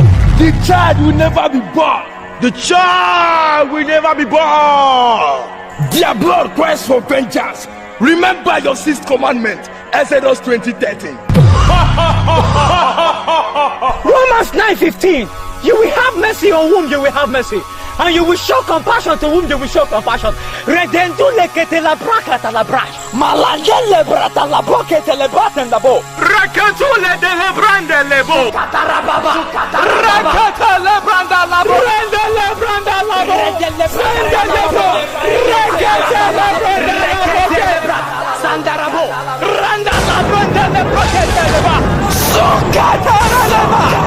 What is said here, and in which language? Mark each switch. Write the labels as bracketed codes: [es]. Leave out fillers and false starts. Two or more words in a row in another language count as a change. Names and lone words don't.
[en] The child will never be born. The child will never be born. Their blood cries for vengeance. Remember your sixth commandment, Exodus 20:13. Romans 9:15. You will have mercy on whom you will have mercy, and you will show compassion to whom you will show compassion. Redendule que te la braca te la braca. Malandele brata la boca te le braten la bo. Rakatule de le brande le bo. Katarababa. Rakata le branda la bo. Rende le branda la bo. Rende le branda la bo. Rakata le branda la bo. Sandarabo. Randa la branda le broke te le ba. Sokatara le ba.